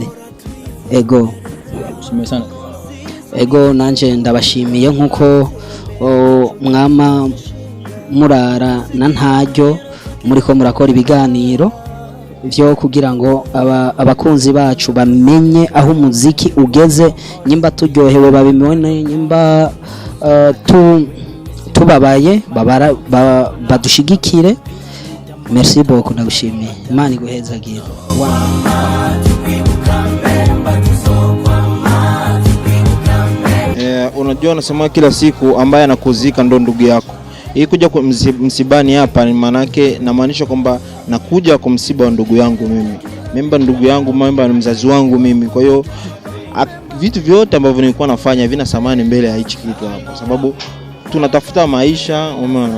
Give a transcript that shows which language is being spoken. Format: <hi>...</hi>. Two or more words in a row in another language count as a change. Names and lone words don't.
<rn>Ego nanje ndabashimiye nkuko mwama murara na ntaryo muriko murakora ibiganiro byo kugira ngo abakunzi bacu bamenye aho umuziki ugeze, nyimba turyohewe babimone, nyimba tubabaye badushigikire.</rn> <fr>Merci beaucoup,</fr> <rn>nagushimiye. Imana iguhezagire.</rn> <sw>Unajua nasema kila siku ambaye anakuzika ndo ndugu yako. Hii kuja kwa msibani hapa ni manake namaanisha kwamba nakuja kwa msiba wa ndugu yangu mimi. Memba ndugu yangu, memba ni mzazi wangu mimi. Kwa hiyo vitu vyote ambavyo nilikuwa nafanya vina thamani mbele ya hichi kitu hapa, sababu tunatafuta maisha, umeona.</sw>